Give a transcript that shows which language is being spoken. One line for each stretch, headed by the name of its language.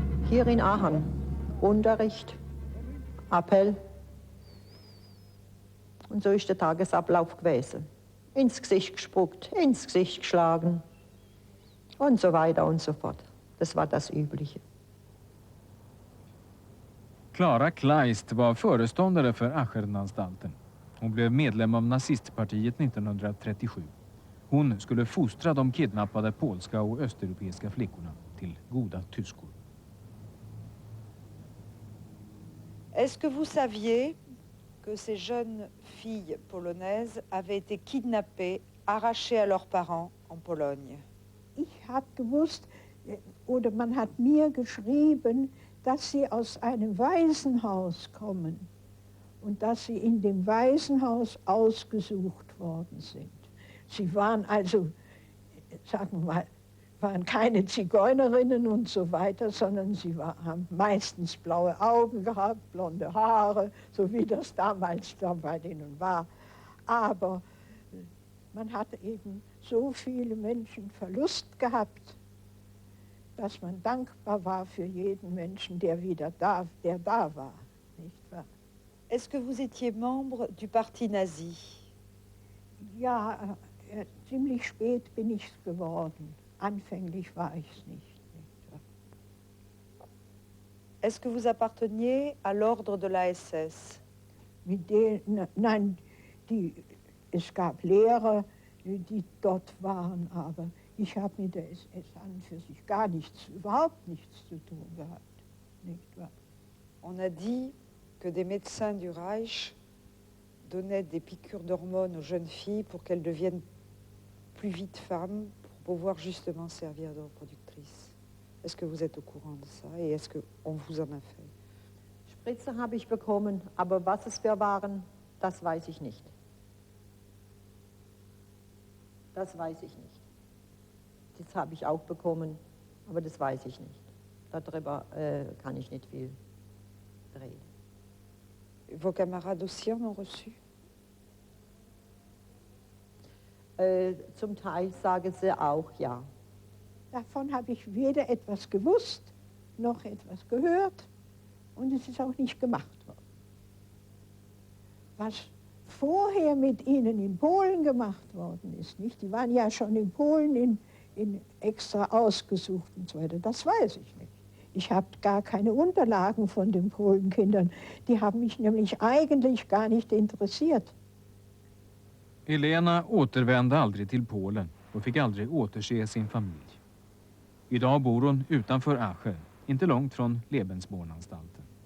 German: Hier in Aachen, Unterricht, Appell. Und so ist der Tagesablauf gewesen. Ins Gesicht gespuckt, ins Gesicht geschlagen und so weiter und so fort. Das war das Übliche.
Swedish: Clara Kleist var föreståndare för Achernanstalten. Hon blev medlem av nazistpartiet 1937. Hon skulle fostra de kidnappade polska och östeuropeiska flickorna till goda tyskor.
French: Est-ce que vous saviez que ces jeunes filles polonaises avaient été kidnappées, arrachées à leurs parents en Pologne?
German: Ich habe gewusst, oder man hat mir geschrieben, dass sie aus einem Waisenhaus kommen und dass sie in dem Waisenhaus ausgesucht worden sind. Sie waren also, sagen wir mal, waren keine Zigeunerinnen und so weiter, sondern sie haben meistens blaue Augen gehabt, blonde Haare, so wie das damals da bei denen war. Aber man hat eben so viele Menschen Verlust gehabt, dass man dankbar war für jeden Menschen, der da war, nicht wahr?
French: Est-ce que vous étiez membre du Parti nazi?
German: Ja, ziemlich spät bin ich es geworden. Anfänglich war ich es nicht.
French: Est-ce que vous apparteniez à l'ordre de la SS?
German: Nein, es gab Lehrer, die dort waren, aber ich habe mit der SS an und für sich überhaupt nichts zu tun gehabt. Nicht wahr?
French: On a dit que des médecins du Reich donnaient des piqûres d'hormones aux jeunes filles pour qu'elles deviennent plus vite femmes, pour pouvoir justement servir de reproductrices. Est-ce que vous êtes au courant de ça et est-ce qu'on vous en a fait?
German: Spritze habe ich bekommen, aber was es für waren, das weiß ich nicht. Das weiß ich nicht. Das habe ich auch bekommen, aber das weiß ich nicht. Darüber kann ich nicht viel reden.
French: Vos camarades aussi en ont reçu?
German: Zum Teil sagen sie auch ja. Davon habe ich weder etwas gewusst, noch etwas gehört und es ist auch nicht gemacht worden. Was vorher mit ihnen in Polen gemacht worden ist, nicht? Die waren ja schon in Polen in extra ausgesucht und so weiter, das weiß ich nicht. Ich habe gar keine Unterlagen von den Polenkindern, die haben mich nämlich eigentlich gar nicht interessiert.
Swedish: Elena återvände aldrig till Polen och fick aldrig återse sin familj. Idag bor hon utanför Aschen, inte långt från Lebensbornanstalten.